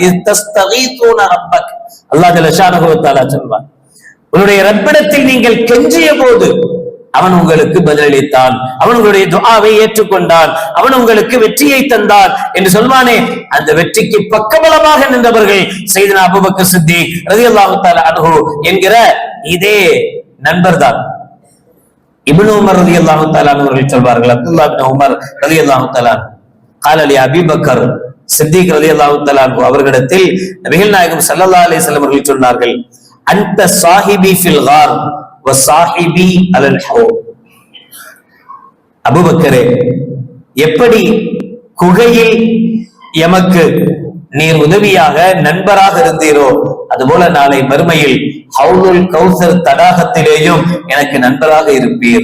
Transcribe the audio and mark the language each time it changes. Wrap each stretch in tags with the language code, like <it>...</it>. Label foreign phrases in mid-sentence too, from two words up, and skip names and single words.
<ar>تستغيثون ربك, الله جل شأنه وتعالى</ar> <ta>சொல்வார், உங்களுடைய ரப்பிடத்தில் நீங்கள் கெஞ்சிய போது அவன் உங்களுக்கு பதிலளித்தான், அவன் உங்களுடைய துஆவை ஏற்றுக்கொண்டான், அவன் உங்களுக்கு வெற்றியை தந்தான் என்று சொல்வானே, அந்த வெற்றிக்கு பக்கபலமாக நின்றவர்கள் சய்யிதுனா அபூபக்கர் சித்திக்</ta> <ar>رضي الله تعالى عنه</ar> <ta>என்கிற இதே நண்பர் தான். இப்னு உமர்</ta> <ar>رضي الله تعالى</ar> <ta>அவர்கள் சொல்வார்கள், அப்துல்லாஹ் இப்னு உமர்</ta> <ar>رضي الله تعالى قال لي ابي بكر</ar> <ta>சித்திக்</ta> <ar>رضي الله تعالى</ar> <ta>அவர்களிடத்தில் நபிகள் நாயகம்</ta> <ar>صلى الله عليه وسلم</ar> <ta>அவர்கள் சொன்னார்கள்,</ta> <ar>أنت صاحبي في الغار وصاحبي على الحوض.</ar> <ta>அபூபக்கரே, எப்படி குகையில் எமக்கு நீர் உதவியாக நண்பராக இருந்தீரோ, அதுபோல நாளை மறுமையில் ஹவுலுல் கௌசர் தடாகத்திலேயும் எனக்கு நண்பராக இருப்பீர்.</ta>